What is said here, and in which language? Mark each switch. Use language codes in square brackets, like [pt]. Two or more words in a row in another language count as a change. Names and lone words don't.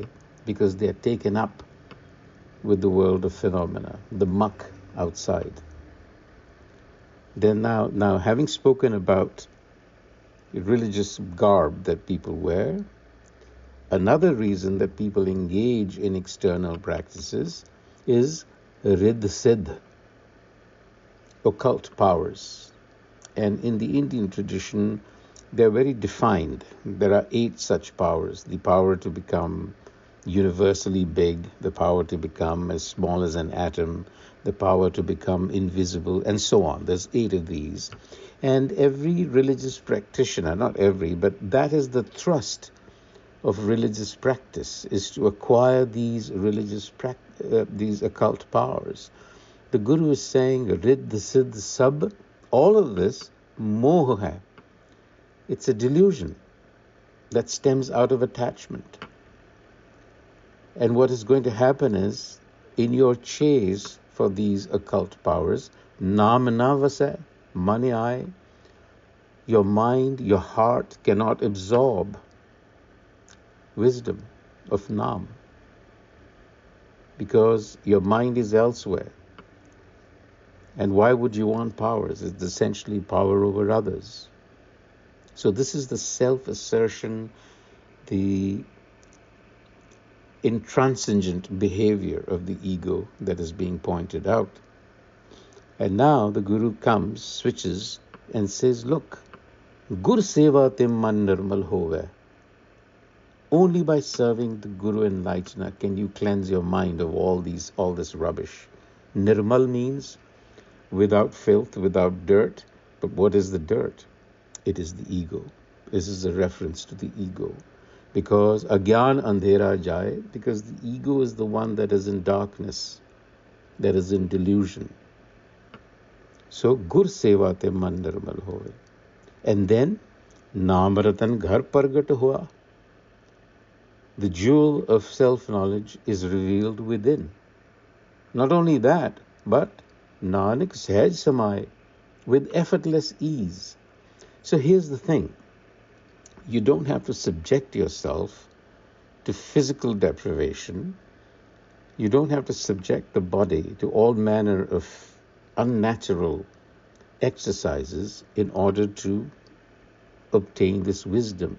[en] Because they are taken up with the world of phenomena, the muck outside. Then now having spoken about religious garb that people wear, another reason that people engage in external practices is [pa] ਰਿਧਿ ਸਿਧਿ, [en] occult powers. And in the Indian tradition, they're very defined. There are 8 such powers. The power to become universally big, the power to become as small as an atom, the power to become invisible, and so on. There's 8 of these. And every religious practitioner, not every, but that is the thrust of religious practice, is to acquire these these occult powers. The Guru is saying, [pa] ਰਿਧਿ ਸਿਧਿ ਸਭ, [en] all of this, [pa] ਮੋਹੁ ਹੈ. [en] It's a delusion that stems out of attachment. And what is going to happen is, in your chase for these occult powers, [pa] ਨਾਮੁ ਨ ਵਸੈ ਮਨਿ ਆਇ, [en] your mind, your heart cannot absorb wisdom of Naam. because your mind is elsewhere. And why would you want powers? It's essentially power over others. So this is the self-assertion, the intransigent behavior of the ego that is being pointed out. And now the Guru comes, switches, and says, look, [pa] ਗੁਰ ਸੇਵਾ ਤੇ ਮਨੁ ਨਿਰਮਲੁ ਹੋਵੈ. [en] Only by serving the Guru Enlightener can you cleanse your mind of all this rubbish. Nirmal means without filth, without dirt. But what is the dirt? It is the ego. This is a reference to the ego. Because [pa] ਅਗਿਆਨੁ ਅੰਧੇਰਾ ਜਾਇ, [en] because the ego is the one that is in darkness, that is in delusion. So [pa] ਗੁਰ ਸੇਵਾ ਤੇ ਮਨੁ ਨਿਰਮਲੁ ਹੋਵੈ. [en] And then [pa] ਨਾਮੁ ਰਤਨੁ ਘਰਿ ਪਰਗਟੁ ਹੋਆ. [en] The jewel of self-knowledge is revealed within. Not only that, but [pa] ਨਾਨਕ ਸਹਜਿ ਸਮਾਇ, [en] with effortless ease. So here's the thing. You don't have to subject yourself to physical deprivation. You don't have to subject the body to all manner of unnatural exercises in order to obtain this wisdom.